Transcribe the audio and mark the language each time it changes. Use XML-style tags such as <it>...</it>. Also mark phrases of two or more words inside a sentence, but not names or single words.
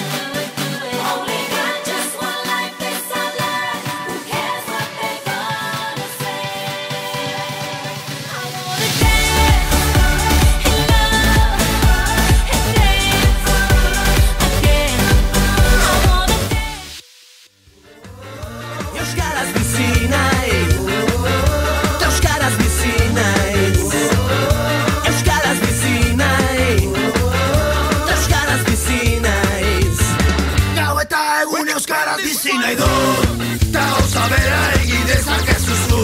<en>Only got just one life, this our life. Who cares what they gonna say? I wanna dance and love and dance again. I wanna dance.</en> <eu>Euskaraz bizi naiz, euskaraz bizi naiz, euskaraz bizi naiz, euskaraz bizi naiz. Gau eta egun euskaraz bizi nahi dut, ta gauza bera egin dezakezu zu.</eu>